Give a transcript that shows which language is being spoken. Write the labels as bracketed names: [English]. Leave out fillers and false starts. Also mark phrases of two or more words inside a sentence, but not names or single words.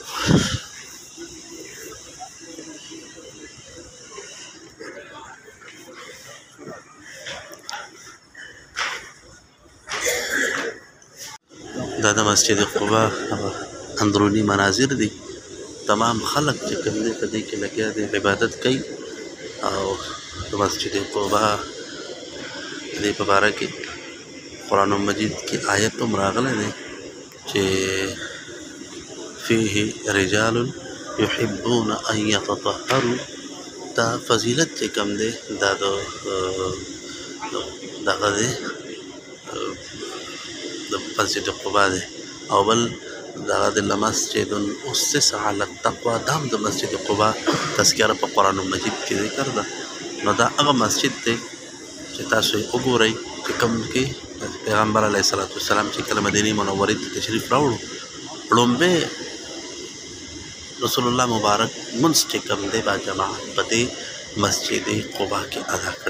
[Pashto] دا د مسجد قبا اندرونی مناظر دي. تمام خلق چې کوم دی په دې کې لګیا دي عبادت کوي. او د مسجد قبا دې په باره کې قرآن مجید کې آیت هم راغلی دی چې [Arabic] فيه رجال يحبون ان يتطهروا. [Pashto] دا فضیلت چې کوم دی دا دغه دی د مسجد قبا دی. او بل دغه د مسجد [Arabic] اسس على التقوى [Pashto] دا هم د مسجد قبا تذکره په قرآن مجید کې ذکر ده. نو دا هغه مسجد دی چې تاسو یې وګورئ چې کوم کې پیغمبر [Arabic] علیه الصلاة والسلام [Pashto] چې کله مدینې منورې ته تشریف راوړو لومبی رسول الله مبارک مونځ چې کوم دی با جماعت په دې مسجد قبا کې ادا کړی دی.